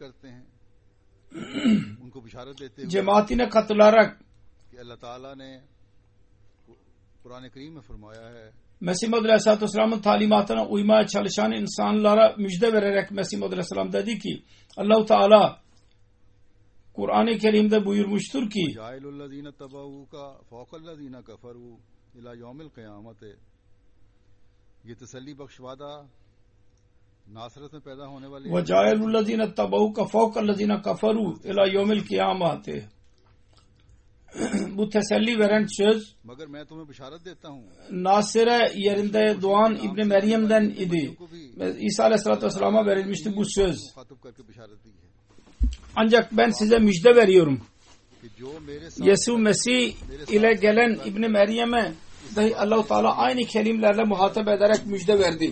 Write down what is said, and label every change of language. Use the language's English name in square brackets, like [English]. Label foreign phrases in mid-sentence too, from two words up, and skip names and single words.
[Turkish] Cemaatine katılarak Mesih Muhammed [Arabic] عليه الصلاة والسلام'ın [Turkish] talimatına uymaya çalışan insanlara müjde vererek Mesih Muhammed Aleyhisselam dedi ki Allah-u Teala Kur'an-ı Kerim'de buyurmuştur ki [Arabic] وَجَعَلُ الَّذ۪ينَ اتَّبَعُوكَ فَوْقَ الَّذ۪ينَ كَفَرُوا اِلَى يَوْمِ الْقِيَامَةِ [Turkish] Bu teselli veren söz Nasire yerinde doğan İbn Meryem'den idi. İsa [Arabic] عليه الصلاة والسلام'a [Turkish] verilmişti bu söz. Ancak ben size müjde veriyorum. Yesu Mesih ile gelen İbn Meryem'e dahi Allah-u Teala aynı kelimelerle muhatap ederek müjde verdi.